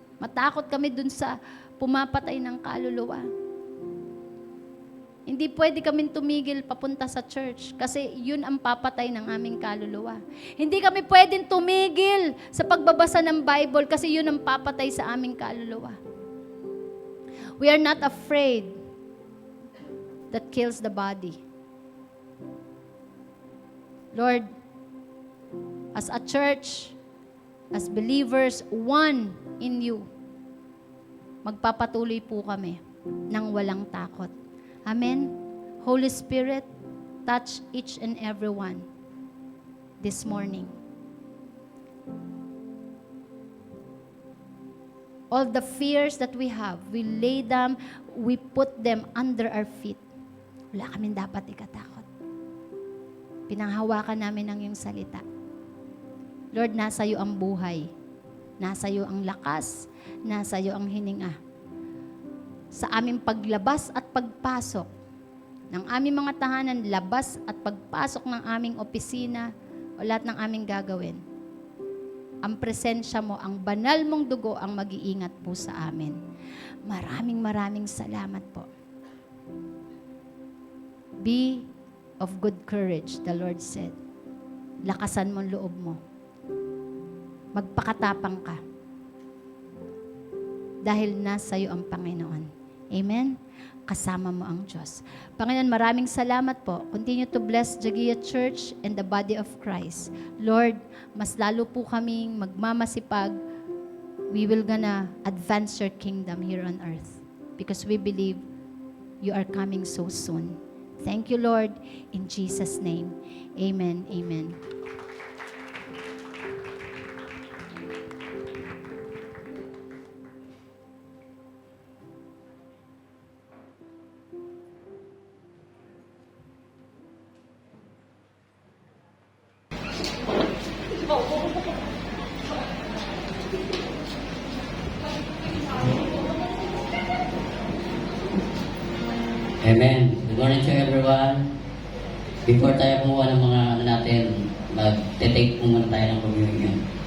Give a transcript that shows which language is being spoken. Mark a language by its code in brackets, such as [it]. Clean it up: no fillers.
[tl] Matakot kami dun sa pumapatay ng kaluluwa. Hindi pwede kaming tumigil papunta sa church kasi yun ang papatay ng aming kaluluwa. Hindi kami pwedeng tumigil sa pagbabasa ng Bible kasi yun ang papatay sa aming kaluluwa. [en] We are not afraid that kills the body. Lord, as a church, as believers, one in you, [tl] magpapatuloy po kami ng walang takot. [en] Amen? Holy Spirit, touch each and every one this morning. All the fears that we have, we lay them, we put them under our feet. [tl] Wala kaming dapat ikatakot. Pinanghawakan namin ang iyong salita. Lord, nasa iyo ang buhay. Nasa iyo ang lakas, nasa iyo ang hininga. Sa aming paglabas at pagpasok ng aming mga tahanan, labas at pagpasok ng aming opisina o lahat ng aming gagawin, ang presensya mo, ang banal mong dugo ang mag-iingat po sa amin. Maraming salamat po. [en] Be of good courage, the Lord said. [tl] Lakasan mo ang loob mo. Magpakatapang ka. Dahil nasa iyo ang Panginoon. Amen? Kasama mo ang Diyos. Panginoon, maraming salamat po. [en] Continue to bless Jagia Church and the body of Christ. Lord, [tl] mas lalo po kaming magmamasipag. [en] We will gonna advance your kingdom here on earth because we believe you are coming so soon. Thank you, Lord. In Jesus' name, amen, amen. Amen. Good morning to everyone. [tl] Before tayo kumuha ng mga natin, mag-take muna tayo ng communion.